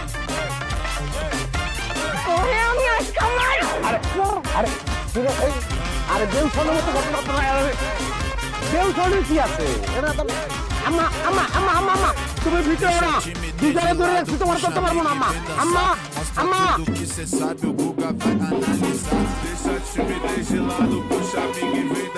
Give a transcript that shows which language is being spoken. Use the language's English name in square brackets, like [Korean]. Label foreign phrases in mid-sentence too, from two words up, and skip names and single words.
[Bangla] আরে দেউছনের মতো ঘটনা দেউছনের কি আছে? আম্মা আম্মা আম্মা আম্মা আম্মা তুমি ভিতরে না, দুজনে ধরে রাখছি, তোমার করতে পারবো না আম্মা আম্মা আম্মা। [Portuguese] Do que cê sabe, o Guga vai analisar. Deixa a timidez de lado, puxa amigo e